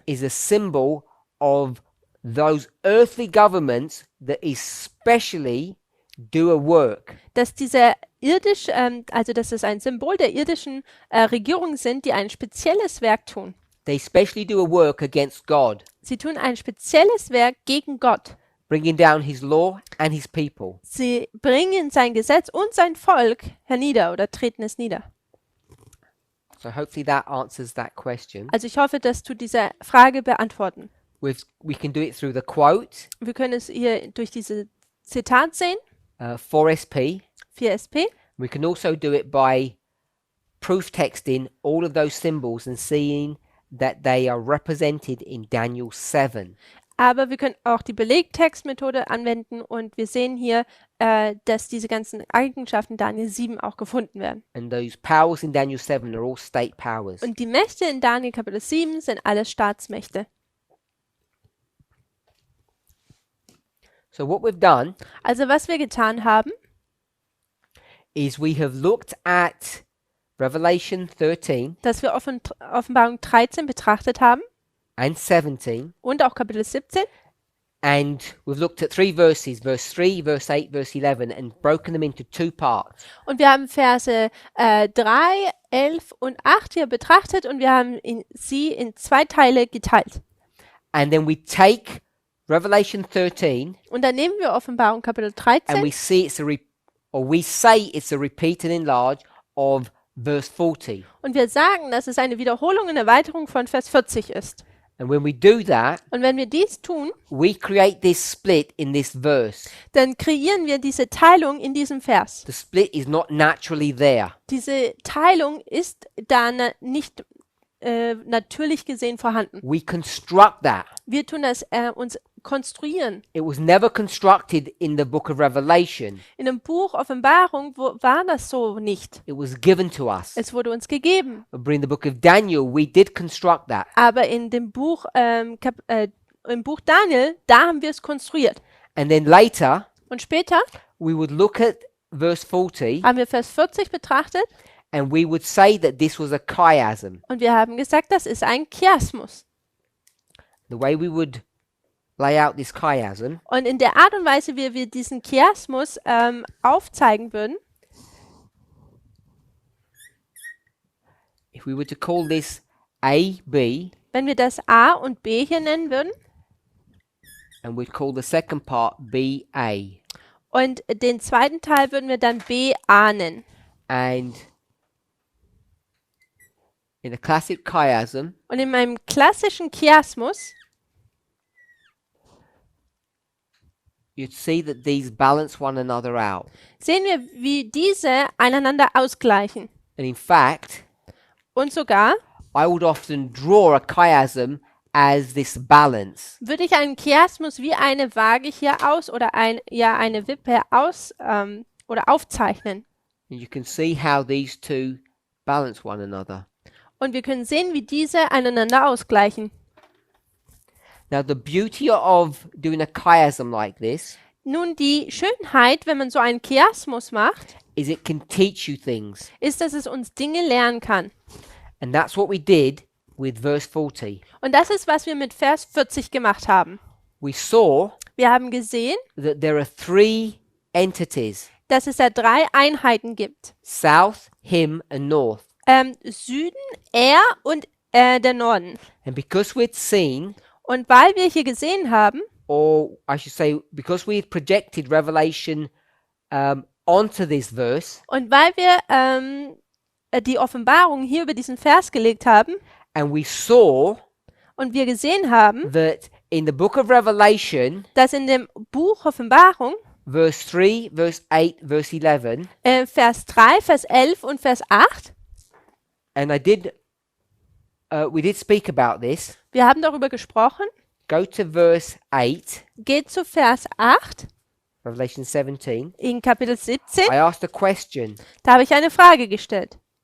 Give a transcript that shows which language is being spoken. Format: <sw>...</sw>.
<en>is a symbol of those earthly governments that especially do a work.</en> <de>dass dass es ein Symbol der irdischen Regierung sind, die ein spezielles Werk tun.</de> <en>They especially do a work against God,</en> <de>Sie tun ein spezielles Werk gegen Gott.</de> <en>bringing down his law and his people.</en> <de>Sie bringen sein Gesetz und sein Volk hernieder oder treten es nieder.</de> <en>So hopefully that answers that question.</en> <de>Also ich hoffe, dass du diese Frage beantworten.</de> <en>We can do it through the quote,</en> <de>Wir können es hier durch diese Zitat sehen,</de> <en>4SP.</en> <de>4SP.</de> <en>We can also do it by proof texting all of those symbols and seeing that they are represented in Daniel 7.</en> <de>Aber wir können auch die Belegtextmethode anwenden und wir sehen hier, dass diese ganzen Eigenschaften Daniel 7 auch gefunden werden.</de> <en>And those powers in Daniel 7 are all state powers.</en> <de>Und die Mächte in Daniel Kapitel 7 sind alles Staatsmächte.</de> <en>So what we've done</en> <de>Also was wir getan haben,</de> <en>is we have looked at Revelation 13</en> <de>dass wir Offenbarung 13 betrachtet haben</de> <en>and 17,</en> <de>und auch Kapitel 17.</de> <en>and we've looked at 3 verses, verse 3, verse 8, verse 11, and broken them into 2 parts.</en> <de>Und wir haben Verse 3, 11 und 8 hier betrachtet und wir haben sie in 2 Teile geteilt.</de> <en>And then we take Revelation 13</en> <de>Und dann nehmen wir Offenbarung Kapitel</de> <en>and</en> <de>13</de> <en>we see we say it's a repeat and enlarge of verse 40.</en> <de>und wir sagen, dass es eine Wiederholung und Erweiterung von Vers 40 ist.</de> <en>And when we do that,</en> <de>Und wenn wir dies tun,</de> <en>we create this split in this verse.</en> <de>dann kreieren wir diese Teilung in diesem Vers.</de> <en>The split is not naturally there.</en> <de>Diese Teilung ist da nicht natürlich gesehen vorhanden.</de> <en>We construct that.</en> <de>Wir tun das uns konstruieren.</de> <en>It was never constructed in the book of Revelation.</en> <de>In dem Buch Offenbarung war das so nicht.</de> <en>It was given to us.</en> <de>Es wurde uns gegeben.</de> <en>But in the book of Daniel, we did construct that.</en> <de>Aber in dem Buch, im Buch Daniel, da haben wir es konstruiert.</de> <en>And then later,</en> <de>Und später</de> <en>we would look at verse 40</en> <de>haben wir Vers 40 betrachtet</de> <en>and we would say that this was a chiasm.</en> <de>und wir haben gesagt, das ist ein Chiasmus.</de> <en>The way we would lay out this chiasm</en> <de>Und in der Art und Weise, wie wir diesen Chiasmus aufzeigen würden,</de> <en>if we were to call this A, B,</en> <de>wenn wir das A und B hier nennen würden</de> <en>and we'd call the second part B, A.</en> <de>und den zweiten Teil würden wir dann B, A nennen.</de> <en>And in a classic chiasm,</en> <de>Und in meinem klassischen Chiasmus</de> <en>you'd see that these balance one another out.</en> <de>sehen wir, wie diese einander ausgleichen.</de> <en>And in fact,</en> <de>Und sogar</de> <en>I would often draw a chiasm as this balance.</en> <de>würde ich einen Chiasmus wie eine Waage hier oder eine Wippe oder aufzeichnen.</de> <en>And you can see how these two balance one another.</en> <de>Und wir können sehen, wie diese einander ausgleichen.</de> <en>Now, the beauty of doing a chiasm like this</en> <de>Nun, die Schönheit, wenn man so einen Chiasmus macht,</de> <en>is it can teach you things.</en> <de>ist, dass es uns Dinge lernen kann.</de> <en>And that's what we did with verse 40.</en> <de>Und das ist, was wir mit Vers 40 gemacht haben.</de> <en>We saw</en> <de>Wir haben gesehen,</de> <en>that there are 3 entities,</en> <de>dass es da 3 Einheiten gibt.</de> <en>south, him, and north.</en> <de>Süden, er und der Norden.</de> <en>And because we'd seen,</en> <de>Und weil wir hier gesehen haben,</de> <en>or I should say, because we had projected Revelation onto this verse,</en> <de>und weil wir die Offenbarung hier über diesen Vers gelegt haben</de> <en>and we saw</en> <de>und wir gesehen haben,</de> <en>that in the book of Revelation,</en> <de>dass in dem Buch Offenbarung</de> <en>verse 3, verse 8, verse 11,</en> <de>Vers 3, Vers 11 und Vers 8,</de> <en>and we did speak about this.</en> <de>wir haben darüber gesprochen,</de> <en>Go to verse 8,</en> <de>geht zu Vers 8</de> <en>Revelation 17.</en> <de>in Kapitel 17,</de> <en>I asked a question.</en> <de>da habe ich eine Frage gestellt.</de>